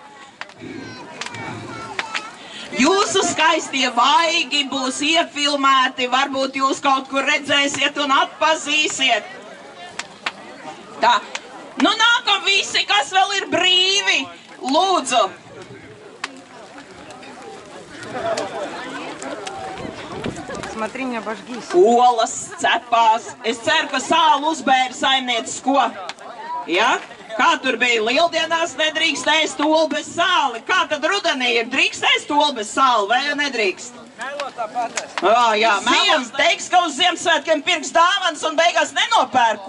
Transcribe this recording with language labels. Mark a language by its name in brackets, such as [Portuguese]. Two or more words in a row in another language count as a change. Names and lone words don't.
[Latvian] Jūsu skaistie vaigi būs iefilmēti, varbūt jūs kaut kur redzēsiet un atpazīsiet. Tā, nu nākam visi, kas vēl ir brīvi, lūdzu. [Russian] Смотри, не обожгись. [Latvian] Olas cepās. Es ceru, ka sālu uzbēra saimniecis ko. Ja? Kā tur bija? Lieldienās nedrīkst ēst olu bez sāli. Kā tad rudenī ir? Drīkst ēst olu bez sāli vai nedrīkst? Melotā patēs. Jā, Melons teiks, ka uz Ziemassvētkiem pirks dāvanas un beigās nenopērk.